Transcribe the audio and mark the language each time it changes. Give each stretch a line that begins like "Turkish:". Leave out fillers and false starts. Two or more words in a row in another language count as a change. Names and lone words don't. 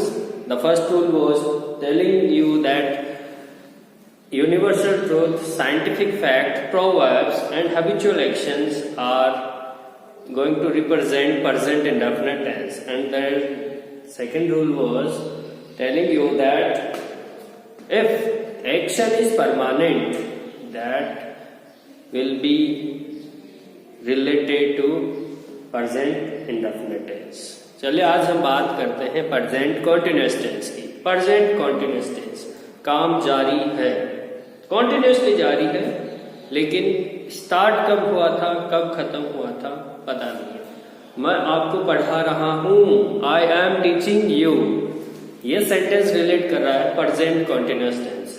English: The first rule was telling you that universal truth, scientific fact, proverbs and habitual actions are going to represent present indefinite tense, and the second rule was telling you that if action is permanent, that will be related to present indefinite tense.
Hindi: चलिए आज हम बात करते हैं
English: present continuous tense
Hindi: की।
English: present continuous tense
Hindi: काम जारी है, continuously जारी है, लेकिन स्टार्ट कब हुआ था, कब खत्म हुआ था पता नहीं है। मैं आपको पढ़ा रहा हूं,
English: I am teaching you,
Hindi: ये
English: sentence relate
Hindi: कर रहा है
English: present continuous tense.